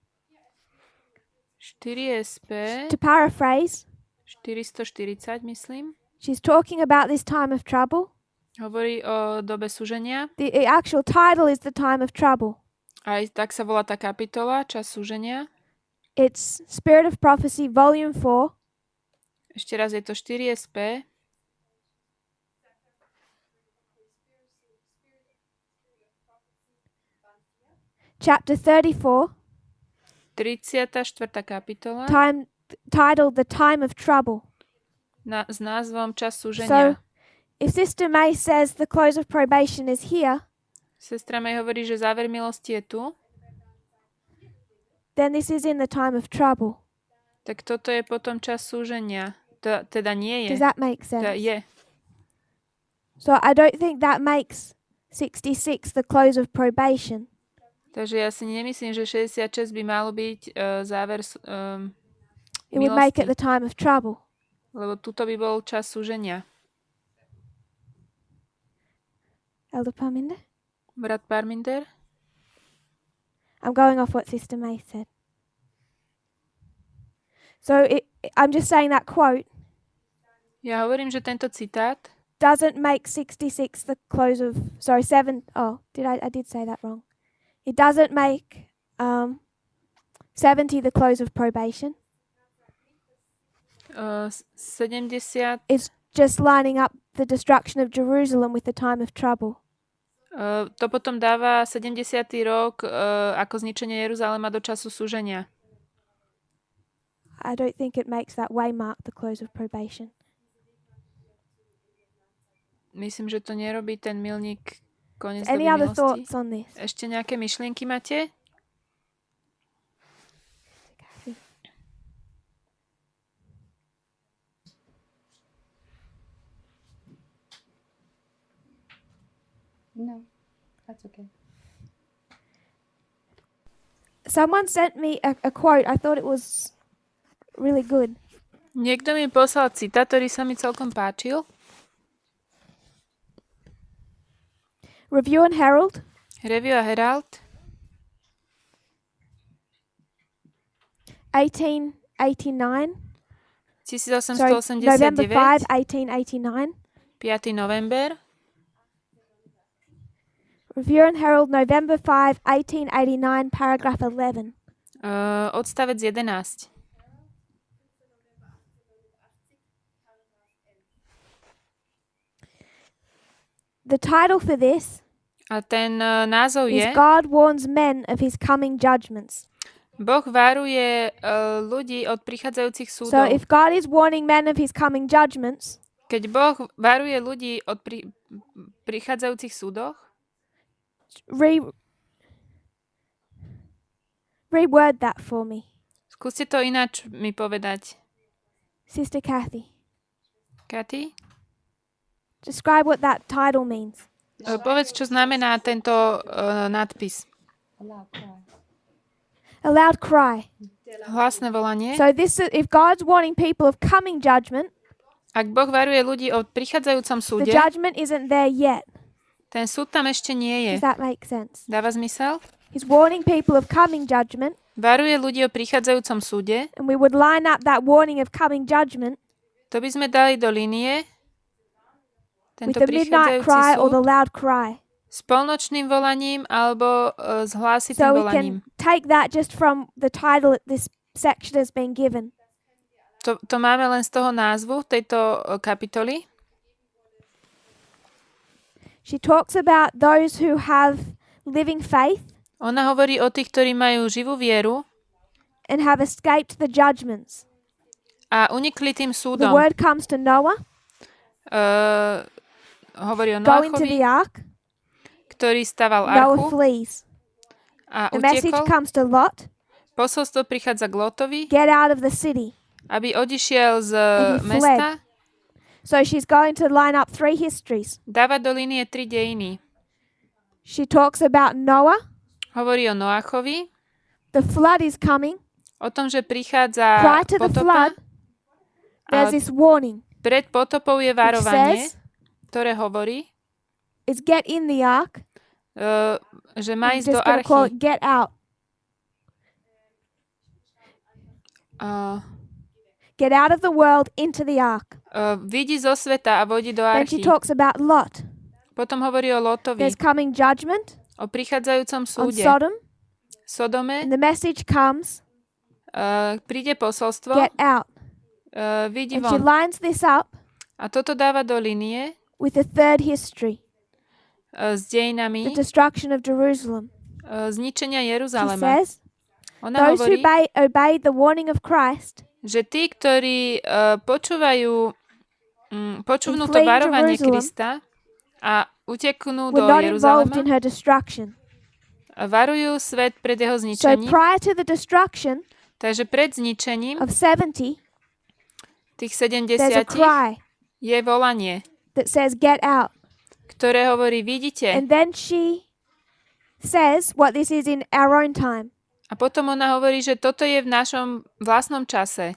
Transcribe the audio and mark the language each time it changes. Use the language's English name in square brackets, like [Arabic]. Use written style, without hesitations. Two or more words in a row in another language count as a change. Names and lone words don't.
[English] 4 SP, to paraphrase, [Slovak] 440, myslím. [English] she's talking about this time of trouble. [Slovak] Hovorí o dobe súženia. [English] The actual title is the time of trouble. [Slovak] Aj tak sa volá tá kapitola, čas súženia. [English] It's Spirit of Prophecy, Volume 4, [Slovak] Ešte raz je to 4 SP. [English] Chapter 34, [Slovak] 34. kapitola [English] titled The Time of Trouble. [Slovak] s názvom Čas [English] So, [Slovak] súženia. [English] if Sister May says the close of probation is here, [Slovak] Sestra May hovorí, že záver milosti je tu, [English] then this is in the time of trouble. [Slovak] tak toto je potom čas súženia. Teda nie je. [English] Does that make [Slovak] Teda [English] sense? [Slovak] je. [English] So I don't think that makes 66 the close of probation. [Slovak] Takže ja si nemyslím, že 66 by malo byť záver [English] It would make it [Slovak] milosti. [English] the time of trouble. [Slovak] Lebo tuto by bol čas súženia. [English] Elder Parminder? [Slovak] Brat Parminder? [English] I'm going off what Sister May said. So I'm just saying that quote [Slovak] Ja hovorím, že tento citát [English] doesn't make 66 the close of, sorry, 7, oh, I did say that wrong. It doesn't make 70 the close of probation. 70 It's just lining up the destruction of Jerusalem with the time of trouble. [Slovak] to potom dáva 70. rok ako zničenie Jeruzalema do času súženia. [English] I don't think it makes that way mark the close of probation. [Slovak] Myslím, že to nerobí ten milník koniec [English] Any [Slovak] doby [English] other [Slovak] milosti. [English] thoughts on this? [Slovak] Ešte nejaké myšlienky máte? [English] No, that's okay. Someone sent me a quote. I thought it was really good. [Slovak] Niekto mi poslal citát, ktorý sa mi celkom páčil. [English] Review and Herald, [Slovak] Review a Herald, [English] 1889. Sorry, November 5, 1889, 1889. [Slovak] 5. november. [English] Review and Herald, November 5, 1889, paragraph 11. [Slovak] Odstavec 11. [English] The title for this [Slovak] A ten názov [English] is [Slovak] je [English] God warns men of his coming judgments. [Slovak] Boh varuje ľudí od prichádzajúcich [English] So [Slovak] súdov. [English] if God is warning men of his coming judgments, [Slovak] Keď Boh varuje ľudí od prichádzajúcich súdoch, [English] reword that for me. [Slovak] skúste to ináč mi povedať. [English] Sister Kathy, [Slovak] Katy? [English] describe what that title means. [Slovak] Povedz, čo znamená tento nadpis. [English] A loud cry. [Slovak] Hlasné volanie. [English] So this, if God's warning people of coming judgment, [Slovak] Ak Boh varuje ľudí o prichádzajúcom [English] the [Slovak] súde, [English] judgment isn't there yet. [Slovak] ten súd tam ešte nie je. [English] Does that make sense? [Slovak] Dáva zmysel? [English] He's warning people of coming judgment, [Slovak] Varuje ľudí o prichádzajúcom súde. [English] and we would line up that warning of coming judgment [Slovak] To by sme dali do linie. [English] with [Slovak] Tento [English] the midnight [Slovak] prichádzajúci [English] cry or [Slovak] súd [English] the loud cry. [Slovak] s polnočným volaním alebo s hlásitým [English] So we [Slovak] volaním. [English] can take that just from the title that this section has been given. [Slovak] To máme len z toho názvu tejto kapitoly. [English] She talks about those who have living faith [Slovak] Ona hovorí o tých, ktorí majú živú vieru [English] and have escaped the judgments. [Slovak] a unikli tým [English] The [Slovak] súdom. [English] word comes to Noah, [Slovak] Hovorí o [English] go into [Slovak] Noachovi, [English] the ark. [Slovak] ktorý staval [English] Noah [Slovak] archu [English] flees. [Slovak] a [English] The message [Slovak] utiekol. [English] comes to Lot, [Slovak] Posolstvo prichádza k Lotovi, [English] get out of the city. [Slovak] aby odišiel z [English] And he [Slovak] mesta. [English] So she's going to line up 3 histories. [Slovak] Dáva do linie 3 dejiny. [English] She talks about Noah, [Slovak] Hovorí o Noachovi, [English] the flood is coming. [Slovak] o tom, že prichádza [English] Prior to the [Slovak] potopa. [English] flood, there's [Slovak] Ale [English] this warning. [Slovak] pred potopou je [English] Which [Slovak] varovanie, [English] says, [Slovak] ktoré hovorí, [English] is get in the ark. [Slovak] že má [English] I'm [Slovak] ísť do [English] just going to call [Slovak] archy. [English] it get out. Get out of the world into the ark. [Slovak] Vidí zo sveta a vodí do [English] Then she [Slovak] archy. [English] talks about Lot. [Slovak] Potom hovorí o Lotovi, [English] There's coming judgment [Slovak] o prichádzajúcom [English] on [Slovak] súde. [English] Sodom. [Slovak] Sodome [English] And the message comes, [Slovak] príde posolstvo, [English] get out. [Slovak] vidí [English] And she [Slovak] von. [English] lines this up [Slovak] A toto dáva do linie [English] with the 3rd history, [Slovak] s dejinami [English] the destruction of Jerusalem. [Slovak] zničenia [English] She [Slovak] Jeruzalema. [English] says, [Slovak] Ona [English] Those who [Slovak] hovorí, [English] obeyed the warning of Christ [Slovak] že tí, ktorí počúvnú to [English] fleeing [Slovak] varovanie [English] Jerusalem [Slovak] Krista a uteknú [English] were [Slovak] do [English] not involved in [Slovak] Jeruzalema, [English] her destruction. [Slovak] varujú svet pred jeho [English] So [Slovak] zničením. [English] prior to the destruction [Slovak] Takže pred zničením [English] of 70, [Slovak] tých [English] there's a [Slovak] 70 [English] cry [Slovak] je volanie, [English] that says, "Get out." [Slovak] ktoré hovorí, vidíte. [English] And then she says what this is in our own time. [Slovak] A potom ona hovorí, že toto je v našom vlastnom čase.